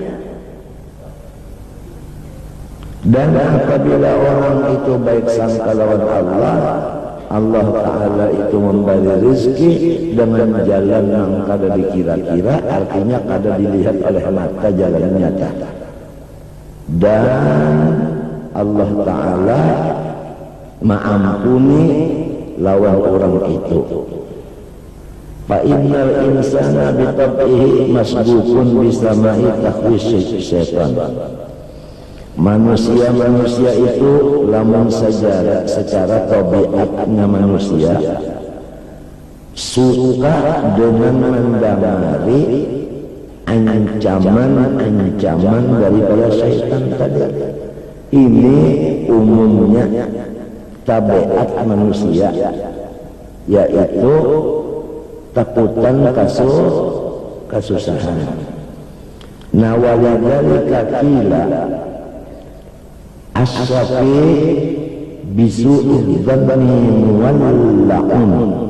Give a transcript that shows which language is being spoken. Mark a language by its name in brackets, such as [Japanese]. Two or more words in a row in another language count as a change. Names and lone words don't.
[Banjar] Dan apabila orang itu baik sangka lawan Allah, Allah Ta'ala itu memberi rezeki dengan jalan yang kada dikira-kira, artinya kada dilihat oleh mata, jalan nyata. Dan Allah Ta'ala mengampuni lawan orang itu. [Arabic] فإن الإنسان بطبعه مسبوق بسماع تخويف الشيطان. [Banjar] Manusia itu lamun saja secara tabiatnya manusia suka dengan mendengari ancaman-ancaman daripada syaitan tadi. Ini umumnya tabiat manusia, yaitu takutan kasusahan. [Arabic] Nah, ولذلك قيل السافي بسوء الظن مولع.